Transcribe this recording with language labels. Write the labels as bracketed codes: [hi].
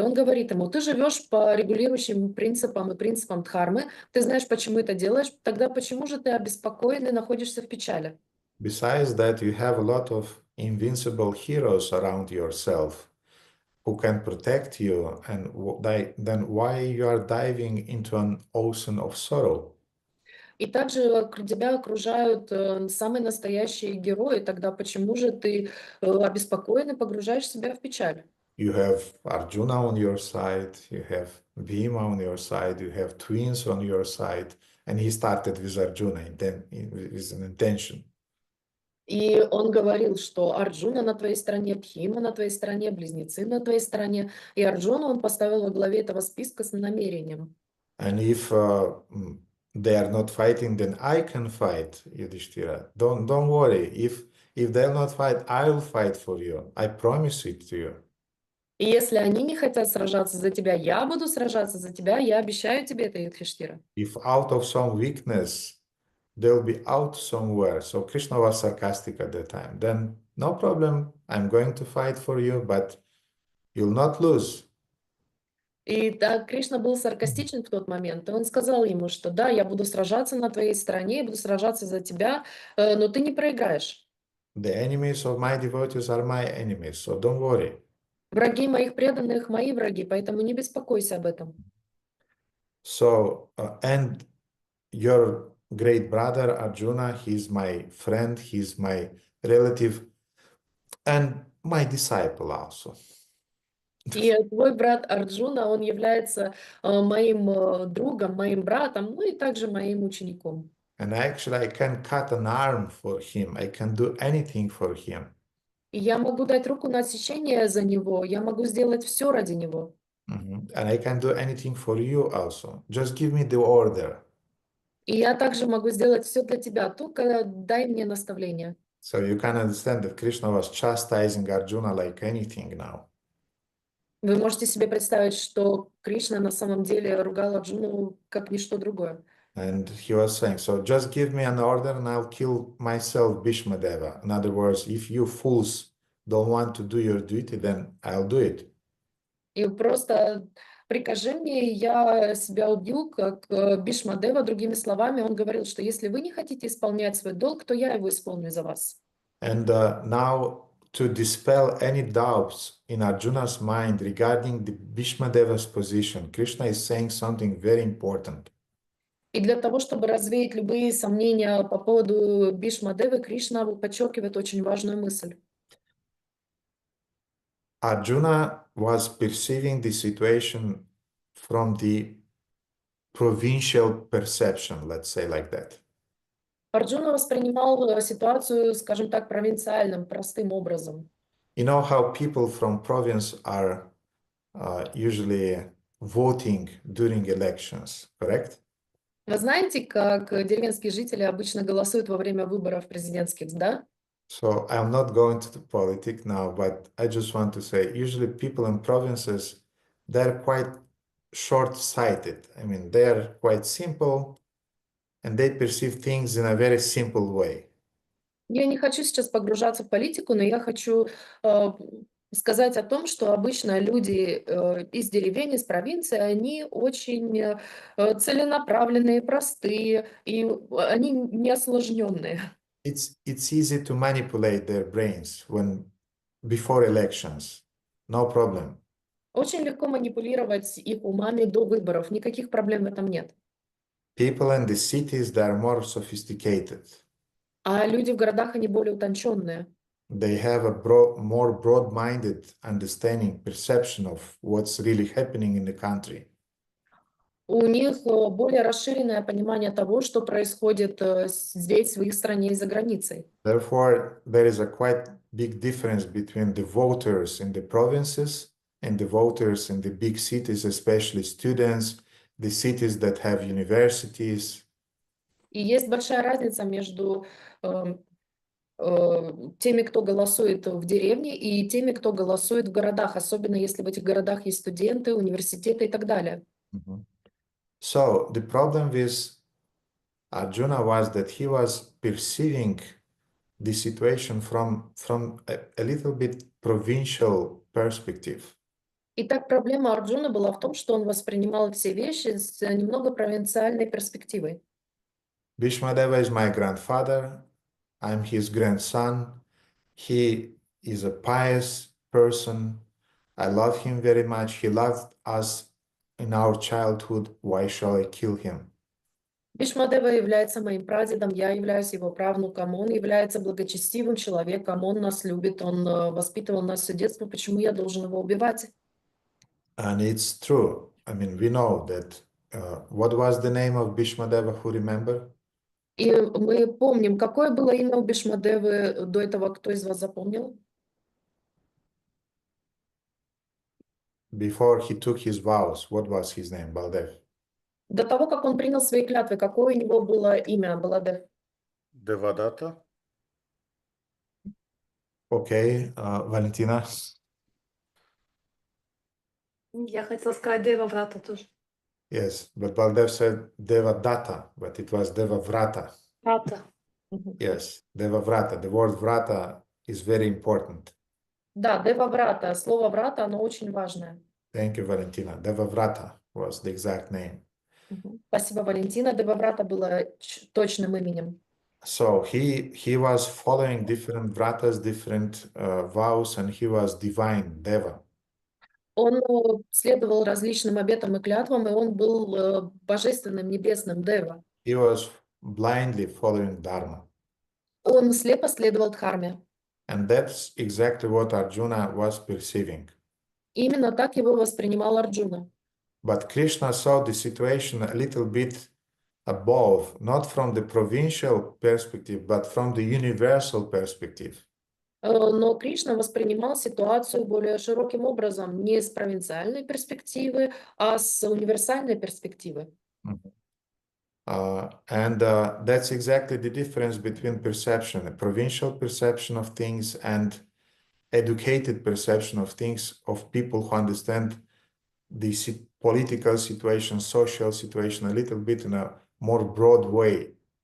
[ru] Он говорит ему, ты живешь по регулирующим принципам и принципам Дхармы, ты знаешь, почему это делаешь, тогда почему же ты обеспокоен и находишься в печали? [en] Besides that, you have a lot of invincible heroes around yourself who can protect you, and then why you are diving into an ocean of sorrow? [ru] И также тебя окружают самые настоящие герои, тогда почему же ты обеспокоен и погружаешь себя в печаль? [en] You have Arjuna on your side, you have Bhima on your side, you have twins on your side, and he started with Arjuna with an intention. [ru] И он говорил, что Арджуна на твоей стороне, Бхима на твоей стороне, близнецы на твоей стороне. И Арджуну он поставил во главе этого списка с намерением. [en] And if they are not fighting, then I can fight, Yudhishthira. Don't worry. If they'll not fight, I'll fight for you. I promise it to you. [ru] И если они не хотят сражаться за тебя, я буду сражаться за тебя, я обещаю тебе это, Юдхиштира. [en] If out of some weakness, they'll be out somewhere. So Krishna was sarcastic at that time. Then no problem. I'm going to fight for you, but you'll not lose. [ru] И так Кришна был саркастичен в тот момент, и он сказал ему, что да, я буду сражаться на твоей стороне, я буду сражаться за тебя, но ты не проиграешь. [en] The enemies of my devotees are my enemies, so don't worry. [ru] Враги моих преданных, мои враги, поэтому не беспокойся об этом. [en] So, and your great brother Arjuna, he's my friend, he's my relative, and my disciple also. [ru] И твой брат Арджуна, он является моим другом, моим братом, ну и также моим учеником. [en] And actually, I can cut an arm for him. I can do anything for him. И я могу дать руку на отсечение за него, я могу сделать все ради него. And I can do anything for you also. Just give me the order. [ru] И я также могу сделать все для тебя, только дай мне наставление. [en] So you can understand that Krishna was chastising Arjuna like anything now. [ru] Вы можете себе представить, что Кришна на самом деле ругал Арджуну как ничто другое. [en] And he was saying, so just give me an order and I'll kill myself, Bhishmadeva. In other words, if you fools don't want to do your duty, then I'll do it. [ru] И просто прикажи мне, я себя убью, как Бхишмадева. Другими словами, он говорил, что если вы не хотите исполнять свой долг, то я его исполню за вас. [en] And now to dispel any doubts in Arjuna's mind regarding the Bhishmadeva's position, Krishna is saying something very important. [ru] И для того, чтобы развеять любые сомнения по поводу Бхишмадевы, Кришна подчеркивает очень важную мысль. [en] Arjuna was perceiving the situation from the provincial perception, let's say like that. [ru] Арджуна воспринимал ситуацию, скажем так, провинциальным, простым образом. [en] You know how people from province are usually voting during elections, correct? [ru] Вы знаете, как деревенские жители обычно голосуют во время выборов президентских, да? [en] So I'm not going to the politics now, but I just want to say, usually people in provinces, they're quite short-sighted. I mean, they're quite simple, and they perceive things in a very simple way. [ru] Я не хочу сейчас погружаться в политику, но я хочу сказать о том, что обычно люди из деревень, из провинции, они очень целенаправленные, простые, и они не осложненные. [en] It's easy to manipulate their brains before elections. No problem. [ru] Очень легко манипулировать их умами до выборов, никаких проблем в этом нет. [en] People in the cities, they are more sophisticated. [ru] А люди в городах, они более утонченные. [en] They have a more broad-minded understanding, perception of what's really happening in the country. [ru] У них более расширенное понимание того, что происходит здесь, в их стране и за границей. [en] Therefore, there is a quite big difference between the voters in the provinces and the voters in the big cities, especially students, the cities that have universities. [ru] И есть большая разница между теми, кто голосует в деревне, и теми, кто голосует в городах, особенно если в этих городах есть студенты, университеты и так далее. [en] So the problem with Arjuna was that he was perceiving the situation from a little bit provincial perspective. [ru] Итак, проблема Арджуна была в том, что он воспринимал все вещи с немного провинциальной перспективой. [en] Bhishmadeva is my grandfather. I'm his grandson. He is a pious person. I love him very much. He loved us in our childhood. Why shall I kill him? [ru] Бхишмадева является моим прадедом, я являюсь его правнуком, он является благочестивым человеком, он нас любит, он воспитывал нас все детство, почему я должен его убивать? [en] And it's true. I mean, we know that. What was the name of Bhishmadeva? Who remember? [ru] И мы помним, какое было имя у Бхишмадевы до этого, кто из вас запомнил? [en] Before he took his vows, what was his name? Baldev. [ru] До того, как он принял свои клятвы, какое у него было имя, Баладев? [en] Devadatta. Okay, Valentina. [ru] Я хотела сказать Деваврата тоже. [en] Yes, but Baldev said Devadatta, but it was Devavrata. Vrata. Yes, Devavrata. The word vrata is very important. [ru] Да, Дева-врата. Слово врата, оно очень важное. [en] Thank you, Valentina. Devavrata was the exact name. [ru] Спасибо, Валентина. Дева-врата было точным именем. [en] So he was following different vratas, different vows, and he was divine, Deva. [ru] Он следовал различным обетам и клятвам, и он был божественным, небесным Дева. [en] He was blindly following Dharma. [ru] Он слепо следовал Дхарме. [en] And that's exactly what Arjuna was perceiving. [ru] Именно так его воспринимал Арджуна. [en] But Krishna saw the situation a little bit above, not from the provincial perspective, but from the universal perspective. [ru] Но Кришна воспринимал ситуацию более широким образом, не с провинциальной перспективы, а с универсальной перспективы. [en] And that's exactly the difference between perception, a provincial perception of things and educated perception of things of people who understand the political situation, social situation a little bit in a more broad way.